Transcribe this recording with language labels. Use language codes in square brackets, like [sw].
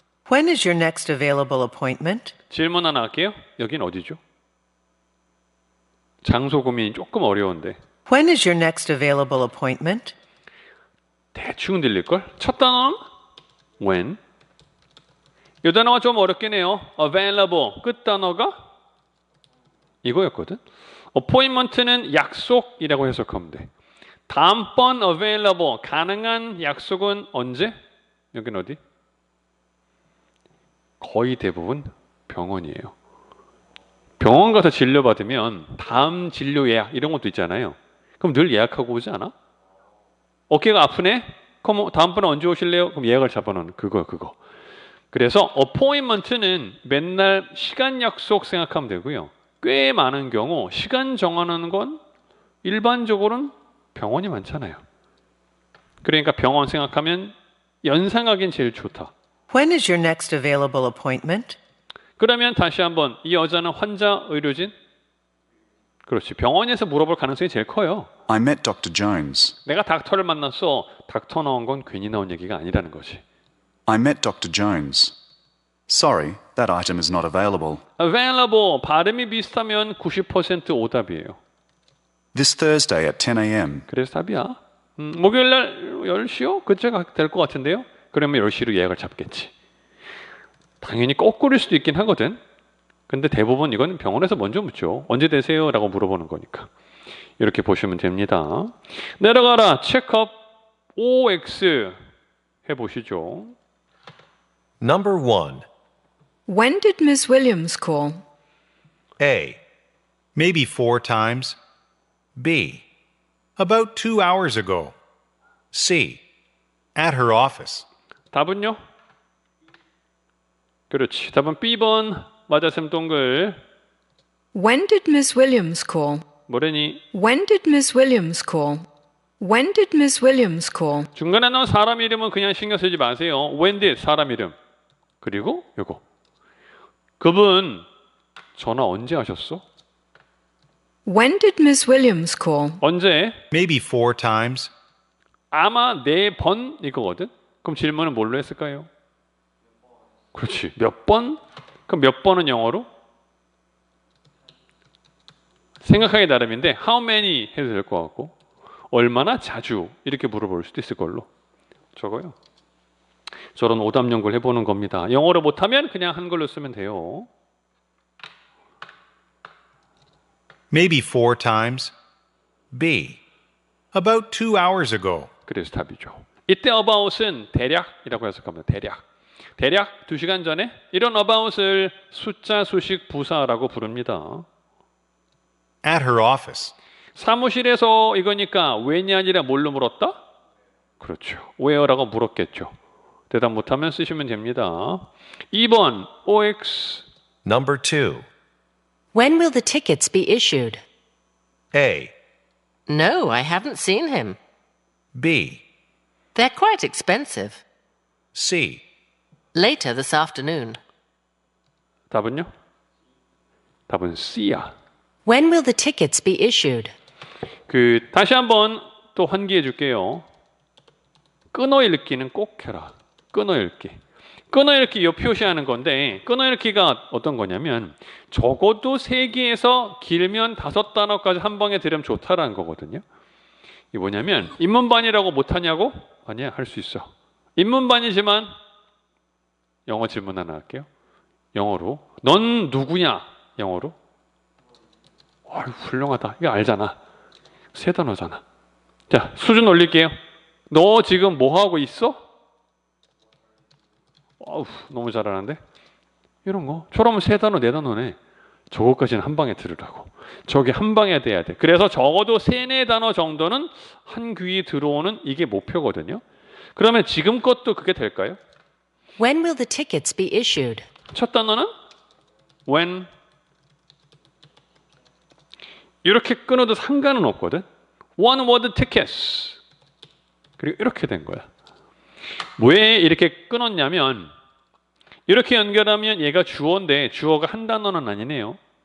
[en] When is your next available appointment? [ko] 질문 하나 할게요. 여긴 어디죠? 장소 고민이 조금 어려운데 [en] When is your next available appointment? [ko] 대충 들릴걸? 첫 단어는 when. 이 단어가 좀 어렵긴 해요. available. 끝 단어가 이거였거든. appointment는 약속이라고 해석하면 돼. 다음번 available. 가능한 약속은 언제? 여긴 어디? 거의 대부분 병원이에요. 병원 가서 진료받으면 다음 진료 예약 이런 것도 있잖아요. 그럼 늘 예약하고 오지 않아? 어깨가 아프네? 그럼 다음번에 언제 오실래요? 그럼 예약을 잡아놓는 그거. 그래서 appointment는 맨날 시간 약속 생각하면 되고요. 꽤 많은 경우 시간 정하는 건 일반적으로는 병원이 많잖아요. 그러니까 병원 생각하면 연상하기엔 제일 좋다. [en] When is your next available appointment? [ko] 그러면 다시 한번 이 여자는 환자, 의료진? 그렇지. 병원에서 물어볼 가능성이 제일 커요. [en] I met Dr. Jones. [ko] 내가 닥터를 만났어. 닥터 나온 건 괜히 나온 얘기가 아니라는 거지. [en] I met Dr. Jones. Sorry, that item is not available. [ko] available 발음이 비슷하면 90% 오답이에요. [en] This Thursday at 10 a.m. [ko] 그래서 답이야. 목요일 날 10시요? 그때가 될 것 같은데요. 그러면 10시로 예약을 잡겠지. 당연히 거꾸일 수도 있긴 하거든. 근데 대부분 이건 병원에서 먼저 묻죠. 언제 되세요? 라고 물어보는 거니까. 이렇게 보시면 됩니다. 내려가라. 체크업 OX 해보시죠. [en] Number 1. When did Miss Williams call? A. Maybe 4 times. B. About 2 hours ago. C. At her office. [ko] 답은요? 그렇지. 답은 B번. 맞았음 동글. [en] When did Miss Williams call? [ko] 뭐래니? [en] When did Miss Williams call? When did Miss Williams call? [ko] 중간에 나온 사람 이름은 그냥 신경 쓰지 마세요. [en] When did [ko] 사람 이름. 그리고 요거. 그분 전화 언제 하셨어? [en] When did Miss Williams call? [ko] 언제? [en] Maybe 4 times. [ko] 아마 4번 이거거든. 그럼 질문은 뭘로 했을까요? 그렇지. 몇 번? 그럼 몇 번은 영어로? 생각하기 나름인데 [en] how many [ko] 해도 될 것 같고 얼마나 자주 이렇게 물어볼 수도 있을 걸로 저거요. 저런 오답 연구를 해보는 겁니다. 영어로 못하면 그냥 한글로 쓰면 돼요. [en] Maybe 4 times. B. About 2 hours ago. [ko] 그래서 답이죠. 이때 about은 대략이라고 해석합니다. 대략 2시간 전에 이런 about을 숫자 수식 부사라고 부릅니다. [en] At her office. [ko] 사무실에서 이거니까 when이 아니라 뭘로 물었다? 그렇죠. where라고 물었겠죠. 대답 못하면 쓰시면 됩니다. 2번 OX. [en] Number 2. When will the tickets be issued? A. No, I haven't seen him. B. They're quite expensive. C. Later this afternoon. [ko] 답은요? 답은 C야. [en] When will the tickets be issued? [ko] 다시 한번 또 환기해 줄게요. 끊어읽기는 꼭 해라. 끊어읽기. 끊어읽기 요 표시하는 건데 끊어읽기가 어떤 거냐면 적어도 3개에서 길면 5단어까지 한 방에 들으면 좋다라는 거거든요. 이게 뭐냐면 인문반이라고 못하냐고? 아니야, 할 수 있어. 인문반이지만 영어 질문 하나 할게요. 영어로 넌 누구냐? 영어로 아유, 훌륭하다. 이거 알잖아. 3단어잖아. 자, 수준 올릴게요. 너 지금 뭐 하고 있어? 어우, 너무 잘하는데? 이런 거. 저러면 3단어, 4단어네. 저거까지는 한 방에 들으라고. 저게 한 방에 돼야 돼. 그래서 적어도 3, 4단어 정도는 한 귀에 들어오는 이게 목표거든요. 그러면 지금 것도 그게 될까요? [en] When will the tickets be issued? [ko] 첫 단어는 when. 이렇게 끊어도 상관은 없거든. [en] One word tickets. [ko] 그리고 이렇게 된 거야. 왜 이렇게 끊었냐면 이렇게 연결하면 얘가 주어인데 주어가 한 단어는 아니네요.